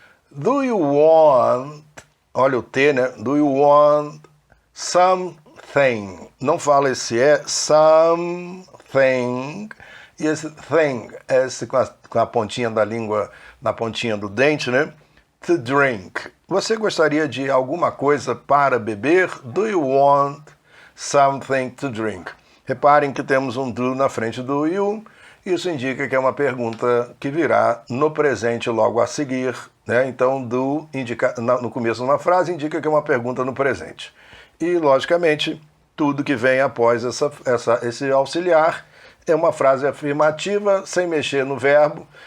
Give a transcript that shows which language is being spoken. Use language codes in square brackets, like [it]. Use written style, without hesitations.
[en] Do you want, [pt] olha o T, né? [en] Do you want something? [pt] Não fala esse something, e esse thing, esse com a pontinha da língua, na pontinha do dente, né? [en] To drink. [pt] Você gostaria de alguma coisa para beber? [en] Do you want something to drink? [pt] Reparem que temos um do na frente do you. Isso indica que é uma pergunta que virá no presente logo a seguir, né? Então, do indica, no começo de uma frase indica que é uma pergunta no presente. E, logicamente, tudo que vem após esse auxiliar é uma frase afirmativa, sem mexer no verbo.